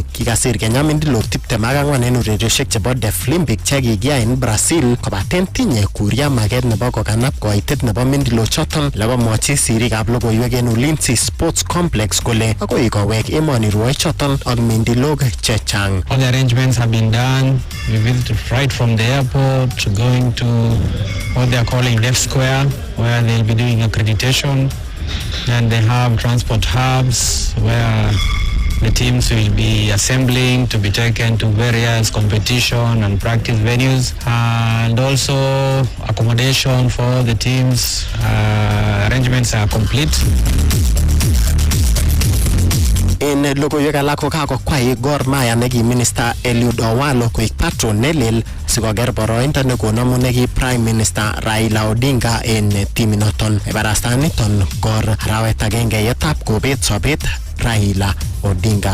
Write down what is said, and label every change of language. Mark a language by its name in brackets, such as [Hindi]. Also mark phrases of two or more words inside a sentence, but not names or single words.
[Kalenjin] Kikasir Kenya mindilok 24 en urerioshek chebo Deaflympic chekikiyai en Brazil kobaten tinye Kuria maget nebo kokanap koitet nebo mindilok choton. Lekomwochi sirikab logoiwek en Ulinzi Sports Complex kole akoi kowek emoni rwoik choton ak mindilok chechang. [English] All the arrangements have been done. We visited right from the airport to going to what they are calling Left Square, where they'll be doing accreditation. Then they have transport hubs where the teams will be assembling to be taken to various competition and practice venues, and also accommodation for the teams. Arrangements are complete. [Kalenjin] En logoiwek alak ko kakokwai Gor Mahia neki Minister Eliud Owalo koik patron nelel sikoker boroindo nekonomu neki Prime Minister Raila Odinga en timinoton. Ibarastaniton Gor arawet agenge yetab kobet sobet Raila Odinga.